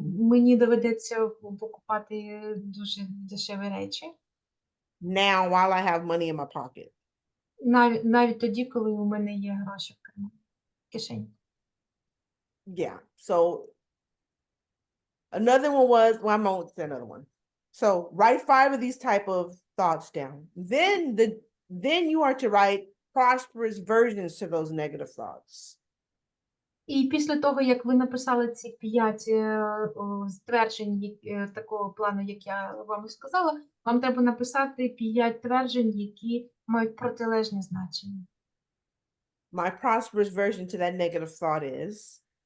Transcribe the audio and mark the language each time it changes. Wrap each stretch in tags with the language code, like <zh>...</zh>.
<uk>Мені доведеться покупати дуже дешеві речі.</uk> <en>now while I have money in my pocket.</en> <uk>Навіть тоді, коли у мене є гроші в кишені.</uk> <en>Yeah. So another one was, well, I'm going to say another one. So write 5 of these type of thoughts down. Then you are to write prosperous versions to those negative thoughts.</en> <uk>І після того, як ви написали ці 5 стверджень такого плану, як я вам сказала, вам треба написати 5 тверджень, які мають протилежні значення.</uk> <en>My prosperous version to that negative thought is,</en>